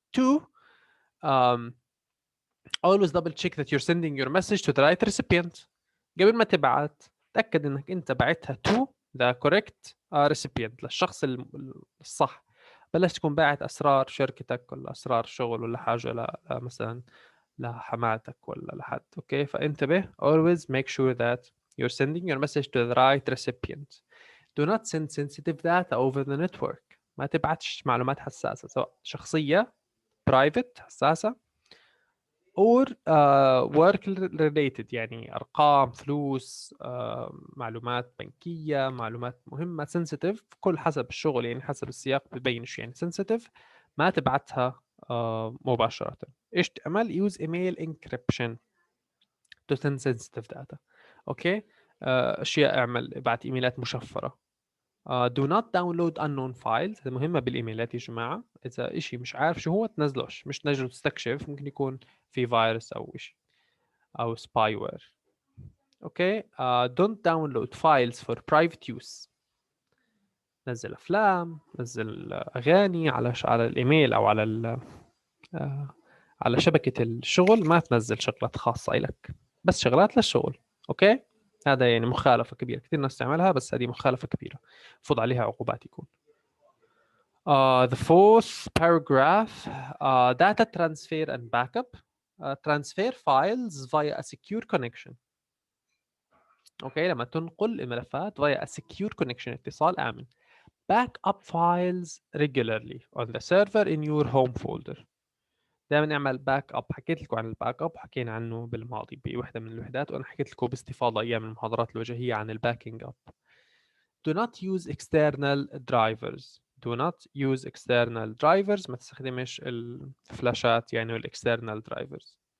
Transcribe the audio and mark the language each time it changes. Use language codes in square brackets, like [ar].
[en] Two, always double check that you're sending your message to the right recipient. [ar] قبل ما تبعت تأكد انك انت بعتها [en] to the correct recipient، [ar] للشخص الصح. بلاش تكون باعت اسرار شركتك ولا اسرار شغل ولا حاجه مثلا لحماتك ولا لحد. اوكي، فانتبه. [en] always make sure that you're sending your message to the right recipient. Do not send sensitive data over the network. [ar] ما تبعتش معلومات حساسه سواء شخصيه private حساسه or work related يعني ارقام، فلوس، معلومات بنكيه، معلومات مهمه sensitive، كل حسب الشغل يعني حسب السياق ببين شو يعني sensitive. ما تبعتها مباشره. ايش تعمل؟ [en] use email encryption to send sensitive data. [ar] اوكي. اشياء اعمل ابعت ايميلات مشفره. [en] do not download unknown files. [ar] هذه مهمة بالإيميلات يا جماعة. إذا إشي مش عارف شو هو تنزلوش، مش تنزله تستكشف، ممكن يكون في فيروس أو إشي أو سباي وير. أوكي. [en] don't download files for private use. [ar] نزل أفلام، نزل أغاني على الإيميل أو على شبكة الشغل. ما تنزل شغلات خاصة إلك، بس شغلات للشغل. أوكي. هذا يعني مخالفة كبيرة، كثير ناس تعملها، بس هذه مخالفة كبيرة المفروض عليها عقوبات يكون. [en] The fourth paragraph, data transfer and backup. Transfer files via a secure connection. [ar] اوكي، لما تنقل الملفات [en] via a secure connection، [ar] اتصال آمن. [en] back up files regularly on the server in your home folder. [ar] دائما نعمل باك اب. حكيت لكم عن الباك اب، حكينا عنه بالماضي بوحده من الوحدات، وانا حكيت لكم باستفاضه ايام المحاضرات الوجاهيه عن الباكينج اب. [en] Do not use external drivers. Do not use external drivers. [ar] ما تستخدمش الفلاشات يعني والاكسترنال drivers.